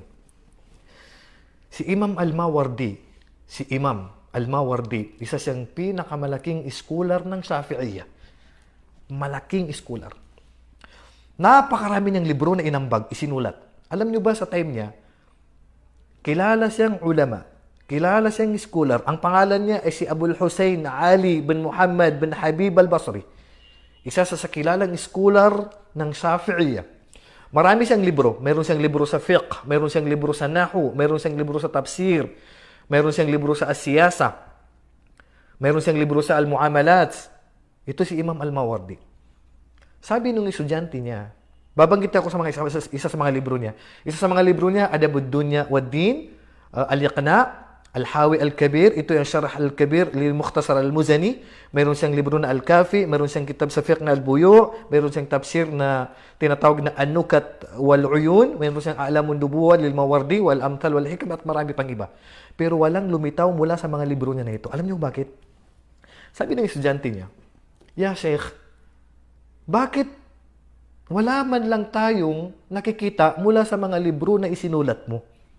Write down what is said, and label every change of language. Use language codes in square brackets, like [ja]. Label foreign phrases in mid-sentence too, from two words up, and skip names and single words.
[tl] Si Imam Al-Mawardi, isa siyang pinakamalaking scholar ng Shafi'iyya. Malaking scholar. Napakarami niyang libro na inambag, isinulat. Alam niyo ba sa time niya, kilala siyang ulama, Kilala siyang scholar. Ang pangalan niya ay si Abul Hussein Ali bin Muhammad bin Habib al-Basri. Isa sa kilalang scholar ng Shafi'iyya. Marami siyang libro. Meron siyang libro sa fiqh, meron siyang libro sa nahu, meron siyang libro sa tafsir, meron siyang libro sa as-siyasa, meron siyang libro sa al-muamalat. Ito si Imam al-Mawardi. Sabi nung estudyante niya, babanggit ako sa mga isa sa mga libro niya. Isa sa mga libro niya, Adabud Dunya wad Din, Al-Iqna, Al-Hawi Al-Kabir, ito yung Syarah Al-Kabir lil Mukhtasar Al-Muzani. Meron siyang libro na Al-Kafi, meron siyang kitab sa fiqh na Al-Buyu, meron siyang tafsir na tinatawag na An-Nukat wal-Uyun, meron siyang A'lamun Nubuwah lil Mawardi wal Amthal wal Hikam at marami pang iba. Pero walang lumitaw mula sa mga libro niya na ito. Alam niyo bakit? Sabi ng estudyante niya, "Ya Sheikh, bakit wala man lang tayong nakikita mula sa mga libro na isinulat mo?"